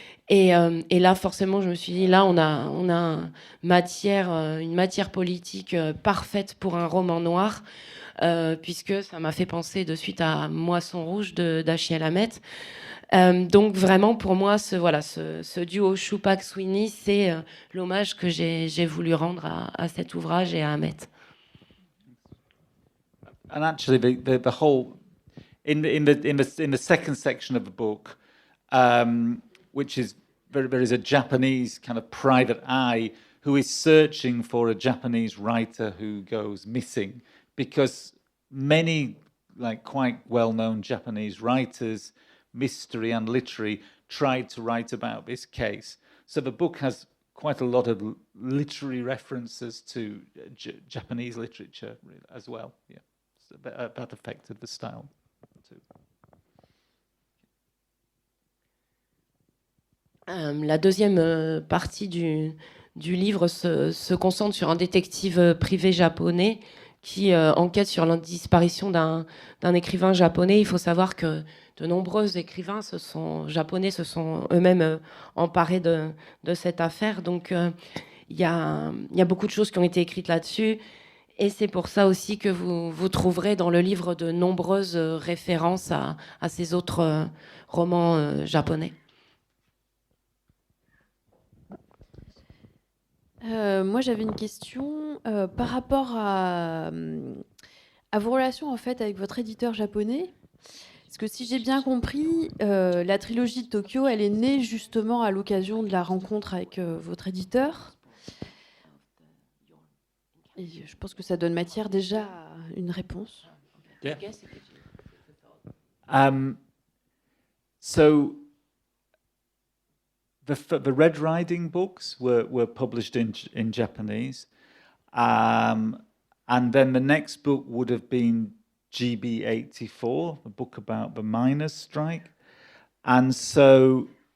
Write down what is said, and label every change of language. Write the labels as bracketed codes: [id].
[fr] Et là, forcément, je me suis dit, là, on a une matière politique parfaite pour un roman noir, puisque ça m'a fait penser de suite à Moisson rouge de Dashiell Hammett. Donc vraiment, pour moi, ce duo Shupak-Sweeney, c'est l'hommage que j'ai voulu rendre à cet ouvrage et à Hammett. [en] And actually, the whole in the second section of the book, which is there is a Japanese kind of private eye who is searching for a Japanese writer who goes missing, because many quite well-known Japanese writers, mystery and literary, tried to write about this case. So the book has quite a lot of literary references to Japanese literature as well. Yeah, so that affected the style too. [fr] La deuxième partie du livre se concentre sur un détective privé japonais qui enquête sur la disparition d'un écrivain japonais. Il faut savoir que de nombreux écrivains japonais se sont eux-mêmes emparés de cette affaire. Donc il y a beaucoup de choses qui ont été écrites là-dessus. Et c'est pour ça aussi que vous trouverez dans le livre de nombreuses références à ces autres romans japonais. Moi, j'avais une question par rapport à vos relations en fait avec votre éditeur japonais. Parce que si j'ai bien compris, la trilogie de Tokyo, elle est née justement à l'occasion de la rencontre avec votre éditeur. Et je pense que ça donne matière déjà à une réponse. [en] Yeah. So the Red Riding books were published in Japanese, and then the next book would have been GB84, a book about the miners' strike, and so